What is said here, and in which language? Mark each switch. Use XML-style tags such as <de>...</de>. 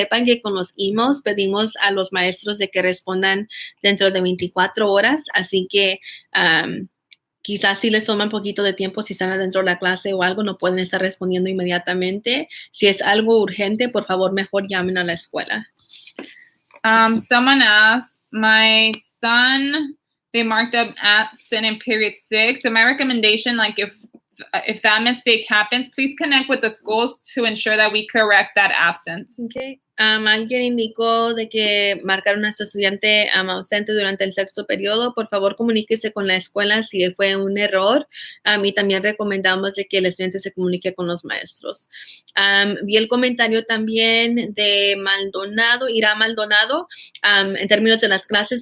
<es>Sepan que con los emails pedimos a los maestros de que respondan dentro de 24 horas, así que quizás si les toma un poquito de tiempo, si están adentro de la clase o algo, no pueden estar respondiendo inmediatamente. Si es algo urgente, por favor, mejor llamen a la escuela.</es> <en>Someone asked, my son, they marked up absent in period 6. So my recommendation, like if that mistake happens, please connect with the schools to ensure that we correct that absence. Okay.</en> <es>Alguien indicó de que marcaron a su estudiante ausente durante el 6º periodo. Por favor, comuníquese con la escuela si fue un error. Y también recomendamos de que el estudiante se comunique con los maestros. Vi el comentario también de Ira Maldonado, en términos de las clases.</es>